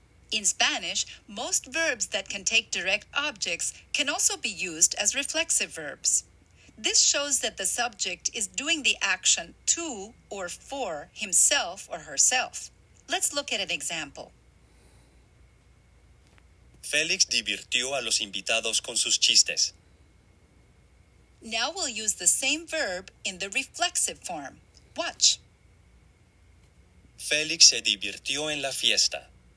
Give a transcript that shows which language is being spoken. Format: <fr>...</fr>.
<en>In Spanish, most verbs that can take direct objects can also be used as reflexive verbs. This shows that the subject is doing the action to or for himself or herself. Let's look at an example.</en> <es>Félix divirtió a los invitados con sus chistes.</es> <en>Now we'll use the same verb in the reflexive form. Watch.</en> <es>Félix se divirtió en la fiesta.</es>